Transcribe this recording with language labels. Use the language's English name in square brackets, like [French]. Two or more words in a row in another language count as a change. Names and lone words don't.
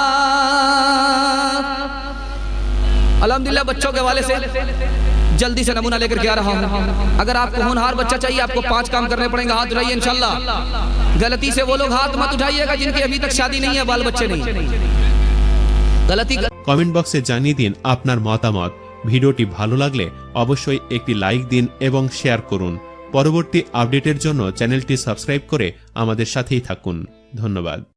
[Urdu] الحمدللہ بچوں کے حوالے سے جلدی سے نمونہ لے کر کے آ رہا ہوں۔ اگر آپ کو ہونہار بچہ چاہیے آپ کو 5 کام کرنے پڑیں گے، ہاتھ اٹھائیے انشاءاللہ۔ غلطی سے وہ لوگ ہاتھ مت اٹھائیے گا جن کی ابھی تک شادی نہیں ہے، بال بچے نہیں۔ غلطی [Bangla] কমেন্ট বক্সে জানিয়ে দিন আপনার মতামত। ভিডিওটি ভালো লাগলে অবশ্যই একটি লাইক দিন এবং শেয়ার করুন। পরবর্তী আপডেটের জন্য চ্যানেলটি সাবস্ক্রাইব করে আমাদের সাথেই থাকুন। ধন্যবাদ।